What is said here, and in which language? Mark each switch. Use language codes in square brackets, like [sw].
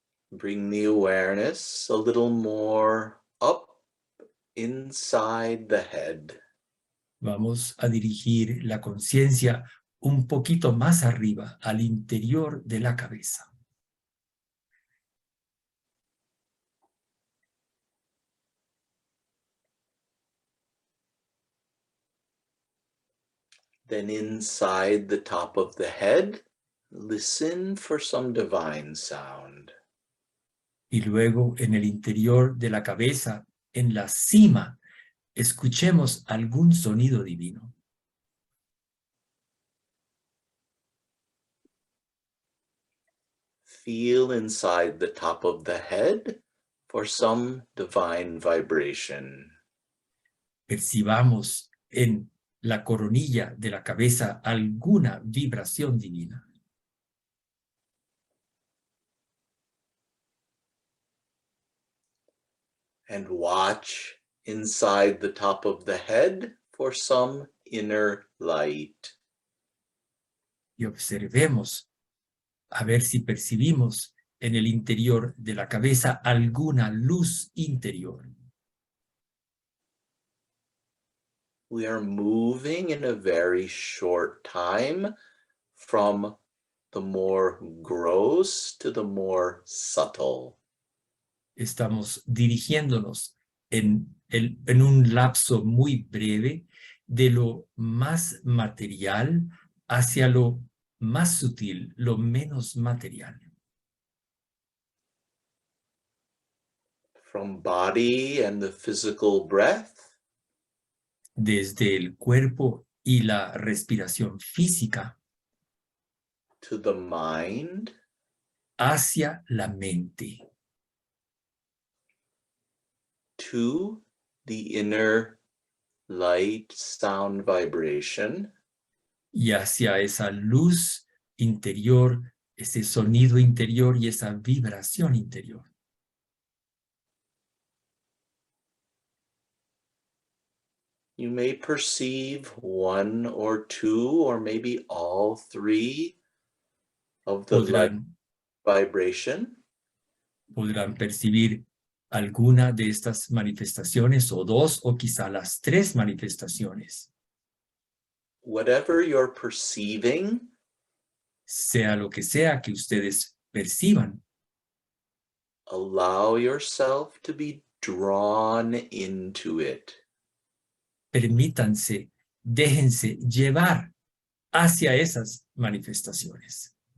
[en] Bring the awareness a little more up inside the head. [es] Vamos a dirigir la conciencia un poquito más arriba, al interior de la cabeza. [en] Then inside the top of the head, listen for some divine sound. [es] Y luego en el interior de la cabeza, en la cima, escuchemos algún sonido divino. [en] Feel inside the top of the head for some divine vibration. [es] Percibamos en la coronilla de la cabeza alguna vibración divina. [en] And watch inside the top of the head for some inner light. [es] Y observemos a ver si percibimos en el interior de la cabeza alguna luz interior. [en] We are moving in a very short time from the more gross to the more subtle. [es] Estamos dirigiéndonos en un lapso muy breve de lo más material hacia lo más sutil, lo menos material. [en] From body and the physical breath [es] Desde el cuerpo y la respiración física [en] to the mind, [es] hacia la mente, [en] to the inner light sound vibration, [es] y hacia esa luz interior, ese sonido interior y esa vibración interior. [en] you may perceive one or two or maybe all three of the light vibration. [es] Podrán percibir alguna de estas manifestaciones o dos o quizá las tres manifestaciones. [en] Whatever you're perceiving, [es] Sea lo que sea que ustedes perciban, [en] allow yourself to be drawn into it. [es] permítanse, déjense llevar hacia esas manifestaciones.